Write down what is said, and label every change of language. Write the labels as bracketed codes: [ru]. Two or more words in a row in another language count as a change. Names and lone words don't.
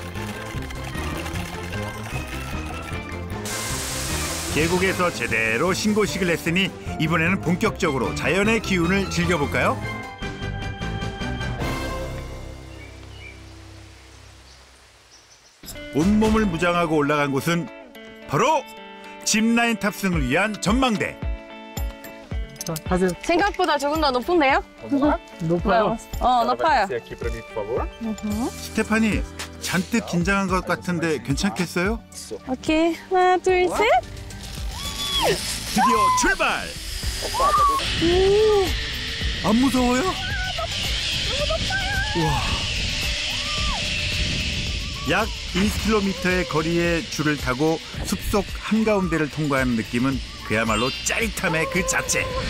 [ko] 계곡에서 제대로 신고식을 했으니 이번에는 본격적으로 자연의 기운을 즐겨볼까요? 온몸을 무장하고 올라간 곳은 바로 짚라인 탑승을 위한 전망대. [pt] Tá, fazer. [ko] 생각보다 조금 더 높은데요? 높아요. 높아요. [pt] Descer aqui para mim, por favor. [ko] 스테파니 잔뜩 긴장한 것 같은데 괜찮겠어요? 오케이. 하나, 둘, 셋. 드디어 출발! 안 무서워요? 우와. 약 1km의 거리의 줄을 타고 숲속 한가운데를 통과하는 느낌은 그야말로 짜릿함의 그 자체.